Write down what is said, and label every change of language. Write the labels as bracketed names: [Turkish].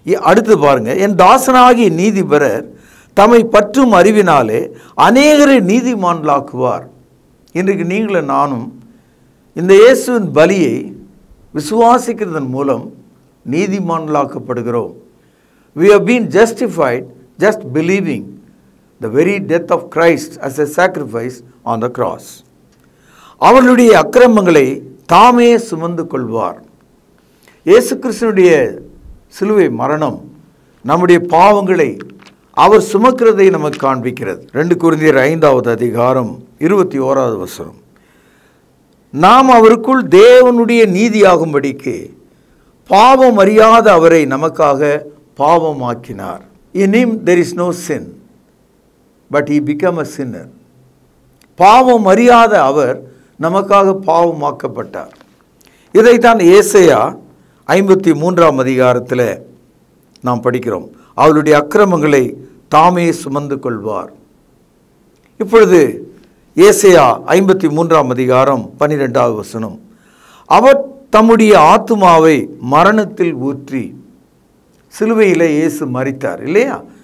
[Tamil] அடுத்து பாருங்க, என் தாசனாகிய நீதிபரர் தம்மை பற்றும் அறிவினாலே அநேகரை நீதிமான்களாக்குவார். இன்றைக்கு நீங்களும் நானும் இந்த இயேசுவின் பலியை விசுவாசிக்கிறதன் மூலம் நீதிமான்களாக்கப்படுகிறோம். [English] We have been justified just believing the very death of Christ as a sacrifice on the cross. [Tamil] அவர்களுடைய அக்கிரமங்களை தாமே சுமந்து கொள்வார். இயேசு கிறிஸ்துவினுடைய சிலுவை மரணம் நம்முடைய பாவங்களை அவர் சுமக்கிறதை நமக்கு காண்பிக்கிறது. 2 கொரிந்தியர் 5வது அதிகாரம் 21வது வசனம், நாம் அவருக்குள் தேவனுடைய நீதியாகும்படிக்கு பாவம் அறியாத அவரை நமக்காக பாவமாக்கினார். [English] In him there is no sin, but he became a sinner. [Tamil] பாவம் அறியாத அவர் நமக்காக பாவமாக்கப்பட்டார். இதைத்தான் ஏசாயா 53ஆம் அதிகாரத்தில் நாம் படிக்கிறோம். அவருடைய அக்கிரமங்களை தாமே சுமந்து கொள்வார். இப்பொழுது ஏசாயா 53ஆம் அதிகாரம் 12வது வசனம், அவர் தம்முடைய ஆத்துமாவை மரணத்தில் ஊற்றி, சிலுவையில் இயேசு மரித்தார் இல்லையா?